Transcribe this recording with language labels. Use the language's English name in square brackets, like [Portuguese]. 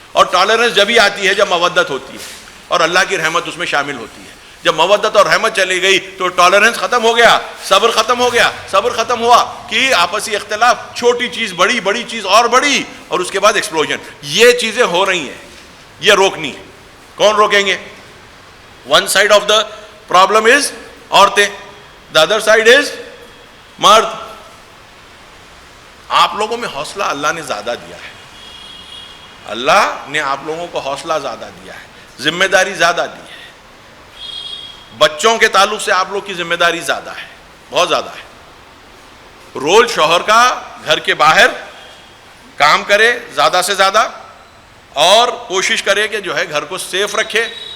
[Urdu] اور ٹالرنس جب ہی آتی ہے جب مودت ہوتی ہے, اور اللہ کی رحمت اس میں شامل ہوتی ہے. جب مودت اور رحمت چلی گئی تو ٹالرنس ختم ہو گیا, صبر ختم ہو گیا. صبر ختم ہوا کہ آپسی اختلاف, چھوٹی چیز بڑی, بڑی چیز اور بڑی, اور اس کے بعد ایکسپلوژن. یہ چیزیں ہو رہی ہیں, یہ روکنی ہے. کون روکیں گے؟ [English] One side of the problem is عورتیں, the other side is مرد. [Urdu] آپ لوگوں میں حوصلہ اللہ نے زیادہ دیا ہے, اللہ نے آپ لوگوں کو حوصلہ زیادہ دیا ہے, ذمہ داری زیادہ دی ہے. بچوں کے تعلق سے آپ لوگ کی ذمہ داری زیادہ ہے, بہت زیادہ ہے. رول شوہر کا گھر کے باہر کام کرے زیادہ سے زیادہ, اور کوشش کرے کہ جو ہے گھر کو سیف رکھے.